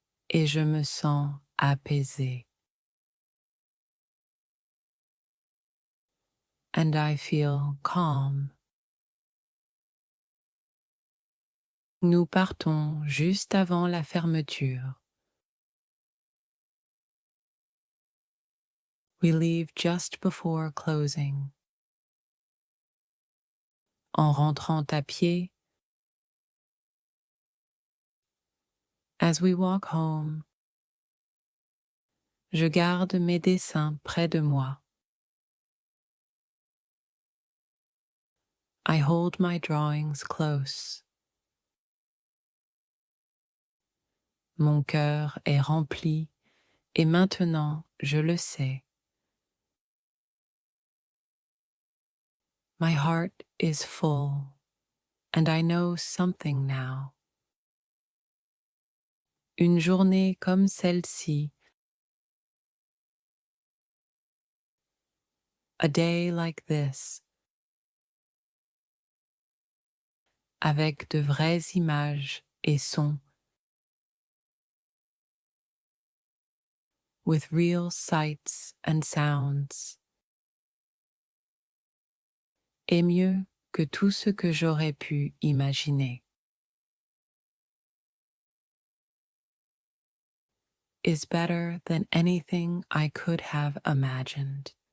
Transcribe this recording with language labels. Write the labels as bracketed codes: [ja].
[fr] Et je me sens apaisé. [en] And I feel calm. [fr] Nous partons juste avant la fermeture. [en] We leave just before closing. [fr] En rentrant à pied, [en] as we walk home, [fr] je garde mes dessins près de moi. [en] I hold my drawings close. [fr] Mon cœur est rempli et maintenant je le sais. [en] My heart is full and I know something now. [fr] Une journée comme celle-ci, [en] a day like this, [fr] avec de vraies images et sons, [en] with real sights and sounds, [fr] est mieux que tout ce que j'aurais pu imaginer. [en] Is better than anything I could have imagined.